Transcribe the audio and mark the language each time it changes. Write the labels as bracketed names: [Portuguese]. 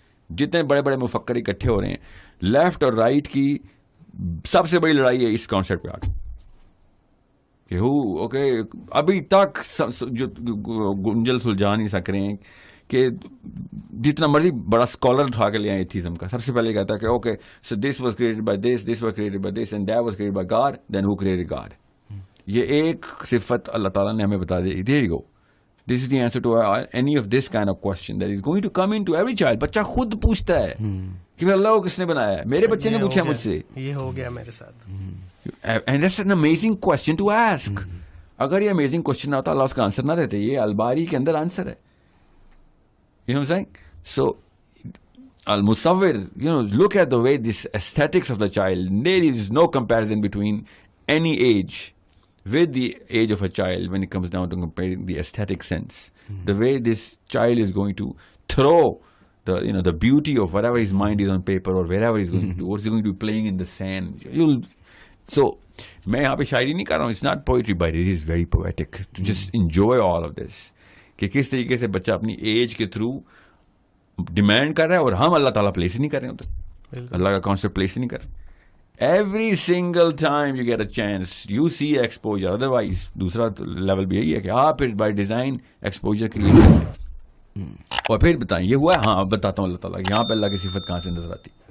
[Urdu] جتنے بڑے بڑے مفکر اکٹھے ہو رہے ہیں لیفٹ اور رائٹ کی, سب سے بڑی لڑائی ہے اس کانسیپٹ پہ آگے کہ اوکے ابھی تک جو گنجل سلجھا نہیں سک رہے ہیں کہ جتنا مرضی بڑا اسکالر اٹھا کے لے آئے ایتھیزم کا, سب سے پہلے کہتا ہے کہ [English] Okay so this was created by this, this was created by this, and that was created by God, then who created God. [Urdu] یہ ایک صفت اللہ تعالیٰ نے ہمیں بتا دی. [English] There you go, this is the answer to any of this kind of question that is going to come into every child. [Urdu] بچہ خود پوچھتا ہے کہ اللہ کو کس نے بنایا ہے, میرے بچے نے پوچھا مجھ سے, یہ ہو گیا میرے ساتھ. [English] And that's an amazing question to ask. [Urdu] اگر یہ امیزنگ کوسچن نہ ہوتا اللہ اس کا آنسر نہ دیتے. یہ الباری کے اندر آنسر ہے. [English] You know what I'm saying? So, al-Musawwir, look at the way this aesthetics of the child, there is no comparison between any age with the age of a child when it comes down to comparing the aesthetic sense. The way this child is going to throw the beauty of whatever his mind is on paper or wherever he's going to do, or he's going to be playing in the sand. [Urdu] So, میں یہاں پہ شاعری نہیں کر رہا ہوں. [English] It's not poetry, but it is very poetic to just enjoy all of this. [Urdu] کہ کس طریقے سے بچہ اپنی ایج کے تھرو ڈیمانڈ کر رہا ہے, اور ہم اللہ تعالیٰ پلیس ہی نہیں کر رہے ہوتے, اللہ کا کانسیپٹ پلیس ہی نہیں کر رہے. [English] Every single time you get a chance you see exposure. [Urdu] Otherwise دوسرا لیول بھی یہی ہے کہ آپ پھر بائی ڈیزائن ایکسپوجر کریٹ کریں اور پھر بتائیں یہ ہوا ہے. ہاں اب بتاتا ہوں اللہ تعالیٰ کہ یہاں پہ اللہ کی صفت کہاں سے نظر آتی.